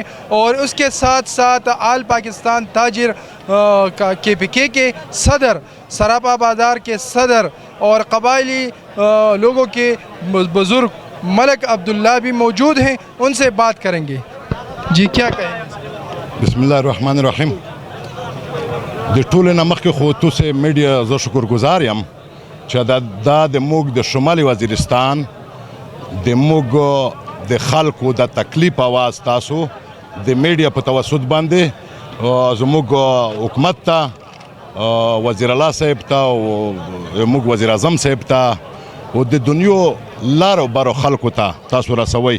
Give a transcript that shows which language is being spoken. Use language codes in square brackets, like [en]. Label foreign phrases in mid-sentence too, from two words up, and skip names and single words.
[ur] اور اس کے ساتھ ساتھ آل پاکستان تاجر KPK کے صدر، سراپا بازار کے صدر، اور قبائلی لوگوں کے بزرگ ملک عبداللہ بھی موجود ہیں. ان سے بات کریں گے. جی کیا کہیں گے؟ [ar] بسم الله الرحمن الرحیم. [ps] د ټولو نه مخکې خو تاسو میډیا زه شکرګزار یم چې دا د موږ د شمالي وزیرستان د موږ د خلکو د تکلیف اواز تاسو د میډیا په توسط باندې زموږ حکومت ته، وزیر الله صاحب ته، او موږ وزیر اعظم صاحب ته، او د دنیا لارو بارو خلکو ته تاسو رسوي.